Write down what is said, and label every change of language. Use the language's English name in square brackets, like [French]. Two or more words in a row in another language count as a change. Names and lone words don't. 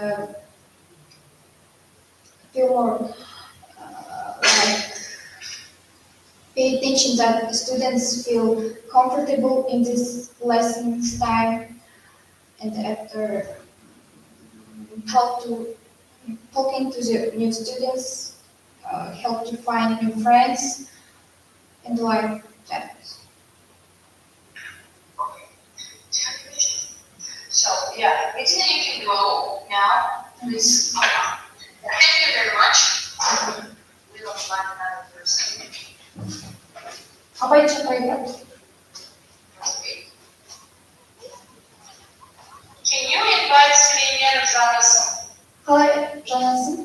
[English] feel more like pay attention that the students feel comfortable in this lessons time, and after help to talking to the new students, help to find new friends, and like that. Okay. So yeah, it's that you can go now. Please. Thank you very much. We will find another person. Абай чапайда. Can you invite Süleyman Zanasın? [Kazakh] Қалай жанасың?